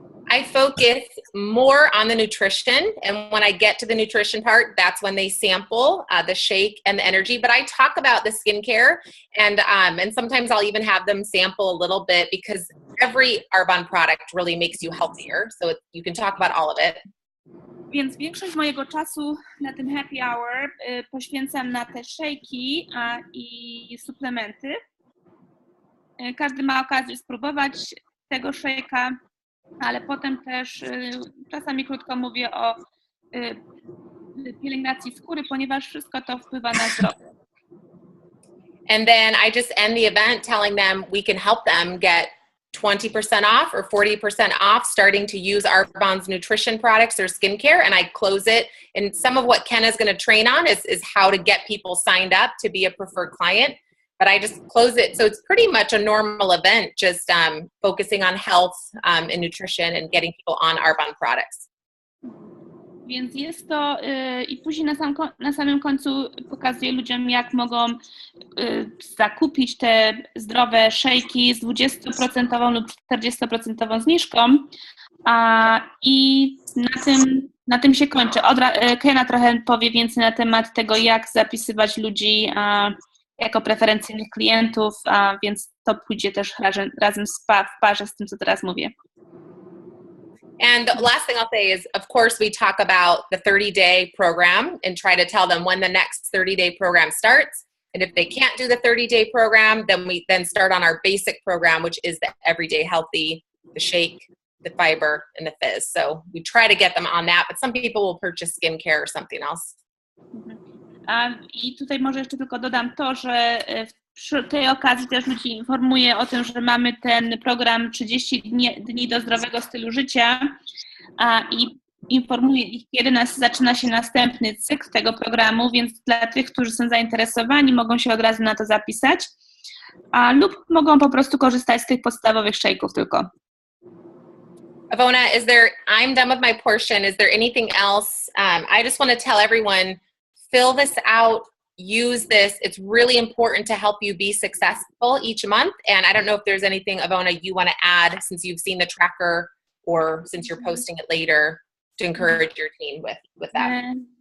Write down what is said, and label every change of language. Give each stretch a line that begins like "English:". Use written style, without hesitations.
English: I focus more on the nutrition, and when I get to the nutrition part, that's when they sample the shake and the energy. But I talk about the skincare, and sometimes I'll even have them sample a little bit because every Arbonne product really makes you healthier. So you can talk about all of it.
Polish: Więc większość mojego czasu na tym happy hour poświęcam na te shake'i i suplementy. każdy ma okazję spróbować tego shake'a, ale potem też czasami krótko mówię o pielęgnacji skóry, ponieważ wszystko to wpływa na zdrowie.
English: And then I just end the event telling them we can help them get 20% off or 40% off starting to use Arbonne's nutrition products or skincare, and I close it. And some of what Kenna's going to train on is how to get people signed up to be a preferred client. But I just close it. So it's pretty much a normal event, just focusing on health and nutrition and getting people on Arbonne products.
Polish: Więc jest to i później na samym końcu pokazuję ludziom, jak mogą zakupić te zdrowe szejki z 20% lub 40% zniżką i na tym się kończy. Kenna trochę powie więcej na temat tego, jak zapisywać ludzi jako preferencyjnych klientów, więc to pójdzie też razem w parze z tym, co teraz mówię.
English: And the last thing I'll say is, of course, we talk about the 30-day program and try to tell them when the next 30-day program starts. And if they can't do the 30-day program, then we start on our basic program, which is the Everyday Healthy, the shake, the fiber, and the fizz. So we try to get them on that, but some people will purchase skincare or something else.
Polish: I tutaj może jeszcze tylko dodam to, że przy tej okazji też ludzi informuję o tym, że mamy ten program 30 dni do zdrowego stylu życia i informuję ich, kiedy zaczyna się następny cykl tego programu, więc dla tych, którzy są zainteresowani, mogą się od razu na to zapisać lub mogą po prostu korzystać z tych podstawowych shake'ów tylko.
English: Ivona, I'm done with my portion. Is there anything else? I just want to tell everyone, fill this out. Use this. It's really important to help you be successful each month. And I don't know if there's anything, Ivona, you want to add since you've seen the tracker or since you're posting it later to encourage your team with that.